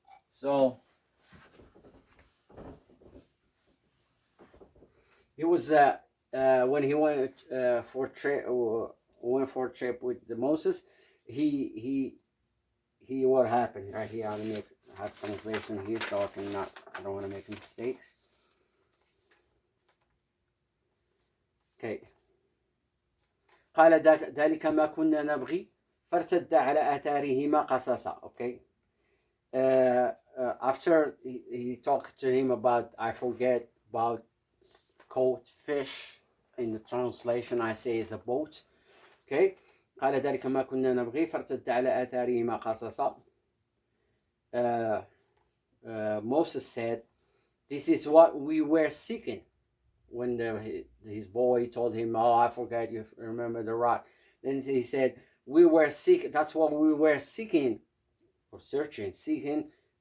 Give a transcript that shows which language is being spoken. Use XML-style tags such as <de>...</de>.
<en>So he was when he went for a trip with the Moses. He what happened right here. I'm gonna have translation here so I don't want to make mistakes. Okay.</en> <ar>قال ذلك ما كنا نبغي فارتد على آثارهما قصصا.</ar> <en>Okay. After he talked to him about, I forget about caught fish. In the translation I say is a boat. Okay.</en> <ar>قال ذلك ما كنا نبغي فارتد على آثارهما قصصا.</ar> <en>Moses said, this is what we were seeking. When his boy told him, oh, I forgot, you remember the rock. Then he said, we were seeking, that's what we were seeking, or seeking.</en>